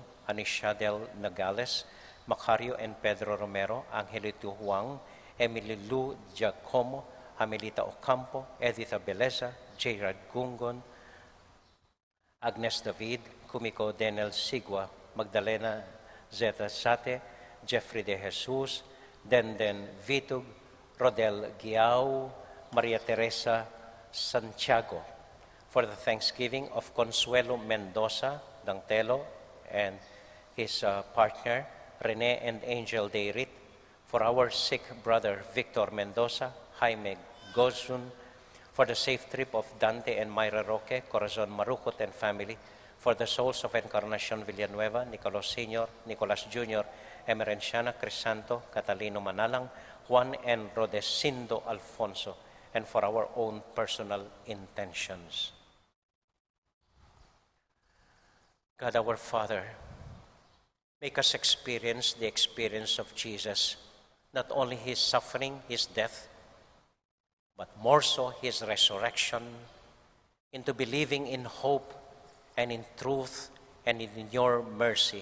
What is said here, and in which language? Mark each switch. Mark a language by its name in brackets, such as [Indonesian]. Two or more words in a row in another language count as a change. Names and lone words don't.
[English] Anisha del Nagales, Macario and Pedro Romero, Angelito Huang, Emily Lu Giacomo, Amelita Ocampo, Editha Beleza, Jayrad Gungon, Agnes David, Kumiko Denel Sigua, Magdalena Zeta Sate, Jeffrey de Jesus, Denden Vitug, Rodel Giao, Maria Teresa Santiago. For the Thanksgiving of Consuelo Mendoza Dangtelo and his partner, Rene and Angel Deirit. For our sick brother, Victor Mendoza, Jaime Gozun. For the safe trip of Dante and Myra Roque, Corazon Marucot and family. For the souls of Encarnacion Villanueva, Nicolas Sr., Nicolas Jr., Emerenciana Crisanto, Catalino Manalang, Juan and Rodesindo Alfonso, and for our own personal intentions. God our Father, make us experience the experience of Jesus, not only His suffering, His death, but more so His resurrection, into believing in hope and in truth and in your mercy.